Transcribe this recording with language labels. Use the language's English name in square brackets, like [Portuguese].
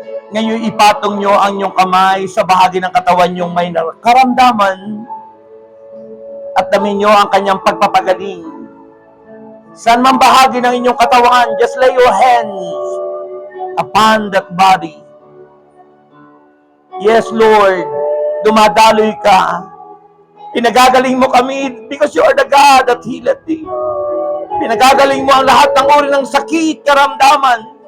[Filipino] Ngayon ipatong nyo ang inyong kamay sa bahagi ng katawan nyong may karamdaman at damin nyo ang kanyang pagpapagaling. Saan man bahagi ng inyong katawan, [English] just lay your hands upon that body. [Filipino] Yes, Lord, dumadaloy ka. Pinagagaling mo kami [English] because you are the God that healeth thee. [Filipino] Pinagagaling mo ang lahat ng uri ng sakit, karamdaman.